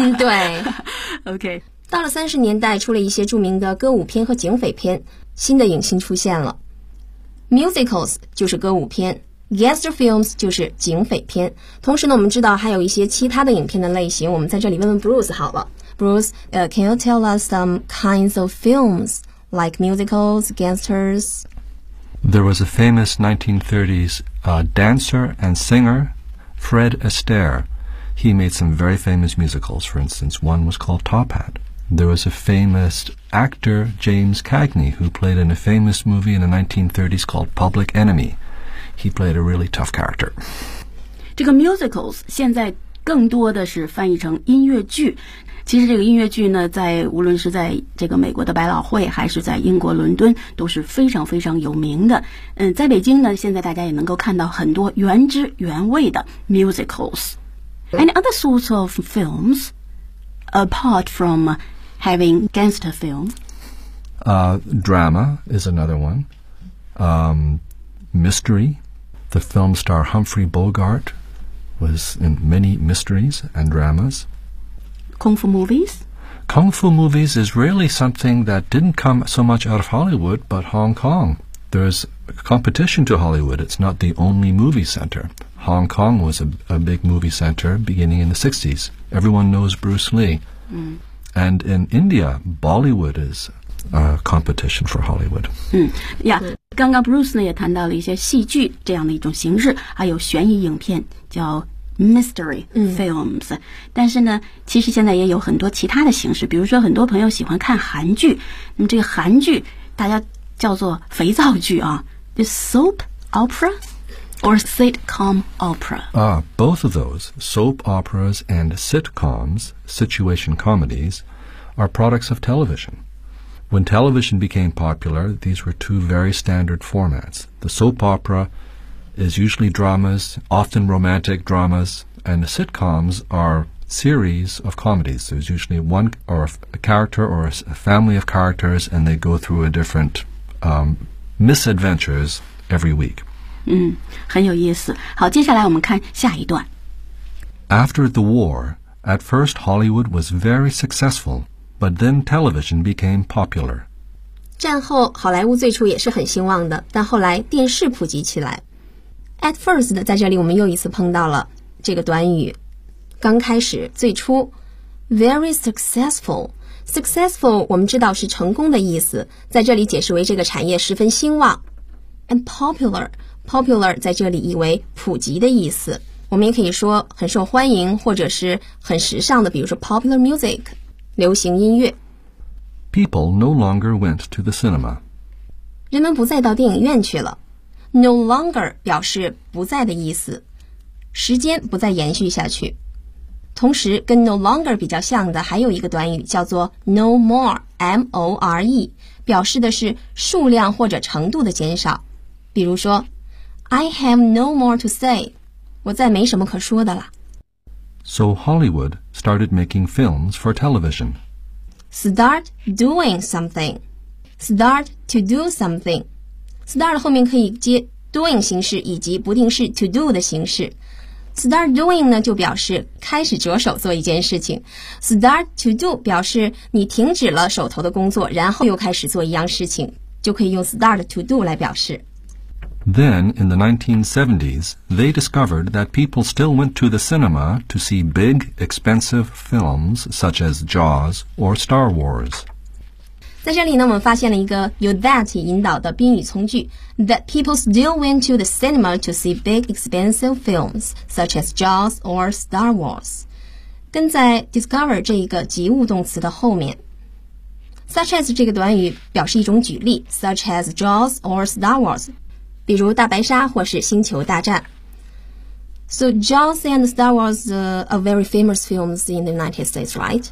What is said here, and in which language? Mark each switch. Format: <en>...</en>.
<zh>对。</zh> <en>OK。</en> <zh>到了30年代，出了一些著名的歌舞片和警匪片，新的影星出现了。 Musicals 就是歌舞片 ，Gangster films 就是警匪片。同时呢，我们知道还有一些其他的影片的类型。我们在这里问问 Bruce 好了。</zh> <en>Bruce, can you tell us some kinds of films like musicals, gangsters? There was a famous 1930s dancer and singer, Fred Astaire. He made some very famous musicals. For instance, one was called Top Hat. There was a famous actor, James Cagney, who played in a famous movie in the 1930s called Public Enemy. He played a really tough character.</en> <zh>这个 musicals 现在更多的是翻译成音乐剧。其实这个音乐剧呢，在无论是在这个美国的百老汇，还是在英国伦敦，都是非常非常有名的。在北京呢，现在大家也能够看到很多原汁原味的 musicals。</zh> <en>Any other sorts of films apart from having gangster film? Drama is another one. Mystery. The film star Humphrey Bogart was in many mysteries and dramas. Kung Fu movies? Kung Fu movies is really something that didn't come so much out of Hollywood, but Hong Kong. There's competition to Hollywood. It's not the only movie center. Hong Kong was a big movie center beginning in the 60s. Everyone knows Bruce Lee. Mm. And in India, Bollywood is a competition for Hollywood. Mm.</en> <zh>Yeah, 刚刚 Bruce 呢也谈到了一些戏剧这样的一种形式，还有悬疑影片叫Mystery films、嗯、但是呢其实现在也有很多其他的形式，比如说很多朋友喜欢看韩剧，那么这个韩剧大家叫做肥皂剧啊，</zh> <en>The soap opera or sitcom opera、 Both of those, soap operas and sitcoms, situation comedies, are products of television. When television became popular, these were two very standard formats. The soap operais usually dramas, often romantic dramas, and sitcoms are series of comedies. There's usually one or a character or a family of characters, and they go through a different misadventures every week.</en> <zh>嗯，很有意思。好，接下来我们看下一段。</zh> <en>After the war, at first Hollywood was very successful, but then television became popular.</en> <zh>战后好莱坞最初也是很兴旺的，但后来电视普及起来。 At first, 在这里我们又一次碰到了这个短语。刚开始，最初 ,very successful。 Successful, 我们知道是成功的意思，在这里解释为这个产业十分兴旺。 And popular, popular 在这里意为普及的意思。我们也可以说很受欢迎或者是很时尚的，比如说 popular music, 流行音乐。</zh> <en>People no longer went to the cinema.</en> <zh>人们不再到电影院去了。No longer 表示不在的意思，时间不再延续下去。同时跟 no longer 比较像的还有一个短语叫做 no more, M-O-R-E, 表示的是数量或者程度的减少。比如说</zh> <en>I have no more to say,</en> <zh>我再没什么可说的了。</zh> <en>So Hollywood started making films for television. Start doing something. Start to do something.</en> <zh>Start 后面可以接 doing 形式以及不定式 to do 的形式。 Start doing 呢就表示开始着手做一件事情。 Start to do 表示你停止了手头的工作，然后又开始做一样事情，就可以用 start to do 来表示。</zh> <en>Then in the 1970s, they discovered that people still went to the cinema to see big, expensive films such as Jaws or Star Wars.</en> <zh>在这里呢，我们发现了一个由 that 引导的宾语从句</zh> <en>that people still went to the cinema to see big expensive films such as Jaws or Star Wars</en> <zh>跟在 discover 这一个及物动词的后面 such as 这个短语表示一种举例 such as Jaws or Star Wars 比如大白鲨或是星球大战</zh> <en>So Jaws and Star Wars are very famous films in the United States, right?</en>